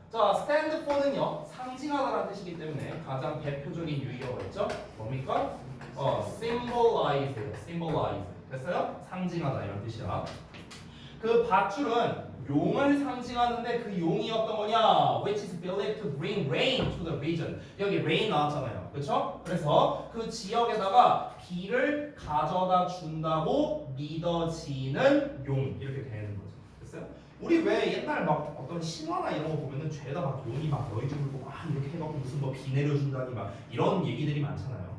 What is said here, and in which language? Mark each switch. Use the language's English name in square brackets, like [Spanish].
[Korean] 자, stand for는요 상징하다라는 뜻이기 때문에 가장 대표적인 유의어가 있죠. 뭡니까? symbolize, symbolize. 됐어요? 상징하다 이런 뜻이야. 그 밧줄은 용을 상징하는데 그 용이 어떤 거냐? [English] Which is believed to bring rain to the region. [Korean] 여기 rain 나왔잖아요. 그렇죠? 그래서 그 지역에다가 비를 가져다 준다고 믿어지는 용 이렇게 되는 거죠. 됐어요? 우리 왜 옛날 막 어떤 신화나 이런 거 보면은 죄다 막 용이 막 너희 집을 보고 막 이렇게 해갖고 무슨 뭐 비 내려준다니 막 이런 얘기들이 많잖아요.